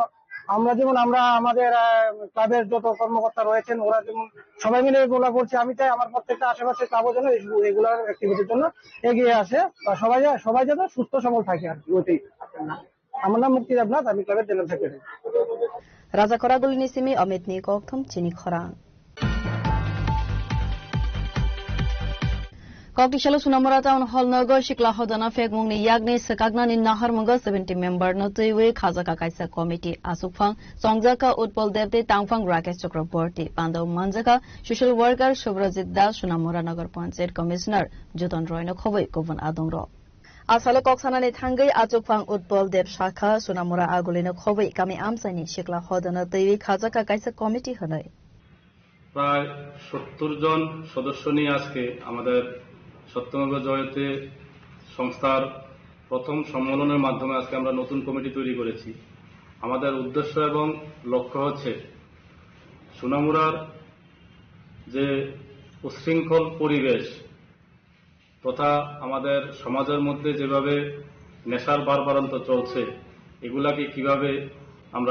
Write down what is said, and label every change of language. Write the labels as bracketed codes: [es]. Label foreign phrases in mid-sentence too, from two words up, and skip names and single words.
[bn] আমরা আমাদের ক্লাবের যত কর্মকর্তা রয়েছেন ওরা যেমন সবাই মিলে এগুলা করছে, আমি চাই আমার প্রত্যেকটা আশেপাশে ক্লাবের জন্য এগুলার অ্যাক্টিভিটির জন্য এগিয়ে আসে বা সবাই যাতে সুস্থ সবল থাকে আর কি। ওইটাই। আমার নাম মুক্তি দেবনাথ, আমি ক্লাবের জেনারেল সেক্রেটারি। [trp] রাজা খরাগুলি নিসিমি অমিত নি ককথুম চিনি খরা Kokishalo Sunamura Town Hall Nogo Shikla Hodana Fegmungni Yagni Sakagnani Nahar Mungo 70 member Notuiwe Khazaka Kaisa Committee Asukfang Songjaka Utpol Devte Tangfang Rakesh Chakraborty Pando Manjaka [en] Social Worker [trp] Shubrajit Das Sunamura Nagar Panchayat Commissioner Juton Royno Khoboi Kovan Adongro Asalo Koksanani Thangai Asukfang Utpol Dev Shakha Sunamura Agulino Khoboi Kami Amsani Shikla Hodana Tuiwe Khazaka Kaisa Committee Hanai [bn] প্রায় 70 জন সদস্য নিয়ে আজকে আমাদের সত্যমেব জয়তে সংস্থার প্রথম সম্মেলনের মাধ্যমে আজকে আমরা নতুন কমিটি তৈরি করেছি। আমাদের উদ্দেশ্য এবং লক্ষ্য হচ্ছে সোনামুড়ার যে উচ্ছৃঙ্খল পরিবেশ তথা আমাদের সমাজের মধ্যে যেভাবে নেশার বাড়বাড়ন্ত চলছে এগুলাকে কিভাবে আমরা